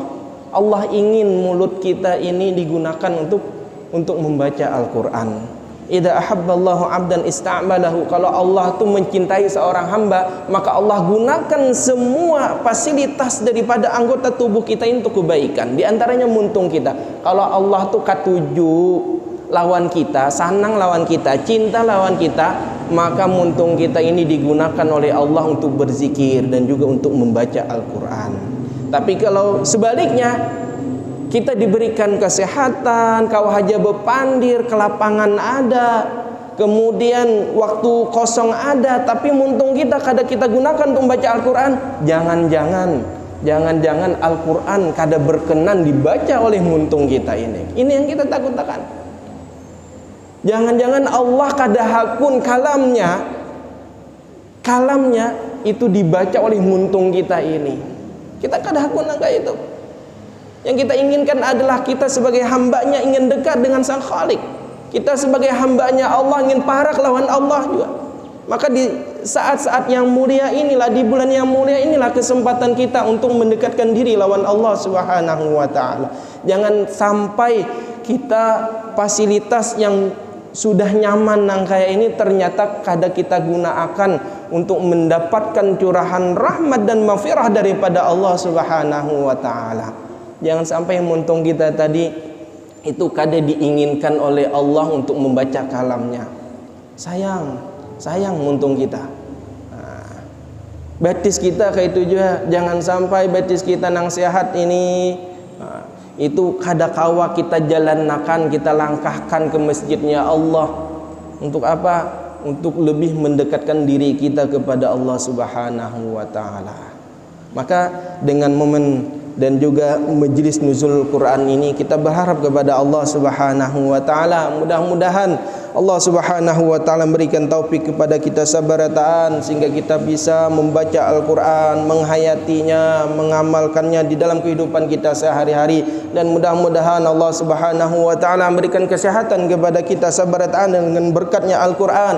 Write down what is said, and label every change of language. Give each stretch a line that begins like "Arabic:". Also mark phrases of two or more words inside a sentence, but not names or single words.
Indonesian: Allah ingin mulut kita ini digunakan untuk membaca Al-Quran.
Arabic: Idza ahabballahu 'abdan ista'malahu.
Indonesian: Kalau Allah itu mencintai seorang hamba, maka Allah gunakan semua fasilitas daripada anggota tubuh kita untuk kebaikan. Di antaranya muntung kita. Kalau Allah
Banjar: tuh katuju lawan kita,
Indonesian: sanang lawan kita, cinta lawan kita, maka muntung kita ini digunakan oleh Allah untuk berzikir dan juga untuk membaca Al-Quran. Tapi kalau sebaliknya, kita diberikan kesehatan,
Banjar: kau haja bepandir,
Indonesian: kelapangan ada, kemudian waktu kosong ada, tapi muntung kita kada kita gunakan untuk membaca Al-Quran. Jangan-jangan Al-Quran kada berkenan dibaca oleh muntung kita ini. Ini yang kita takutkan. Jangan-jangan Allah
Banjar: kada hakun
Indonesian: kalamnya itu dibaca oleh muntung kita ini.
Banjar: Kita kada hakun angka itu.
Indonesian: Yang kita inginkan adalah kita sebagai hambanya ingin dekat dengan Sang Khalik. Kita sebagai hambanya Allah ingin
Banjar: parak lawan Allah
Indonesian: juga. Maka di saat-saat yang mulia inilah, di bulan yang mulia inilah kesempatan kita untuk mendekatkan diri lawan Allah
Arabic: Subhanahu wa ta'ala.
Indonesian: Jangan sampai kita fasilitas yang sudah nyaman nang kayak ini ternyata kada kita gunakan untuk mendapatkan curahan rahmat dan maghfirah daripada Allah
Arabic: Subhanahu wa ta'ala.
Indonesian: Jangan sampai muntung kita tadi itu kada diinginkan oleh Allah untuk membaca kalamnya. Sayang muntung kita. Batis kita kayak itu juga. Jangan sampai batis kita nang sehat ini itu
Banjar: kada kawa
Indonesian: kita jalankan, kita langkahkan ke masjidnya Allah. Untuk apa? Untuk lebih mendekatkan diri kita kepada Allah
Arabic: Subhanahu wa ta'ala.
Indonesian: Maka dengan momen dan juga majlis nuzul Quran ini kita berharap kepada Allah
Arabic: Subhanahu wa taala,
Indonesian: mudah-mudahan Allah
Arabic: Subhanahu wa taala
Indonesian: memberikan taufik kepada kita sabarataan sehingga kita bisa membaca Al-Qur'an, menghayatinya, mengamalkannya di dalam kehidupan kita sehari-hari, dan mudah-mudahan Allah
Arabic: Subhanahu wa taala
Indonesian: memberikan kesehatan kepada kita sabarataan dengan berkatnya Al-Qur'an.